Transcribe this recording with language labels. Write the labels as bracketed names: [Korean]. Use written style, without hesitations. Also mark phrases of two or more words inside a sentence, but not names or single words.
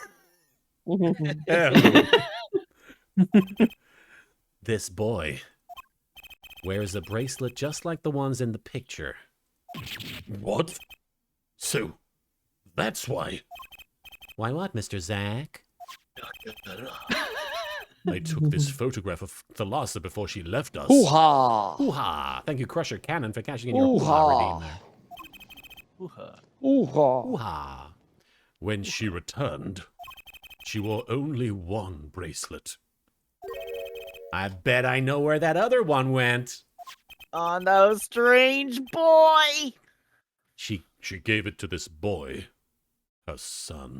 [English] This boy wears a bracelet just like the ones in the picture. What? So, that's why. Why what, Mr. Zack? I took this photograph of Thalassa before she left us. Hoo-ha! Hoo-ha! Thank you, Crusher Cannon, for cashing in your hoo-ha Hoo-ha. redeem there. Hoo-ha! Hoo-ha! When she returned, she wore only one bracelet. I bet I know where that other one went. Oh no, strange boy! She gave it to this boy, her son.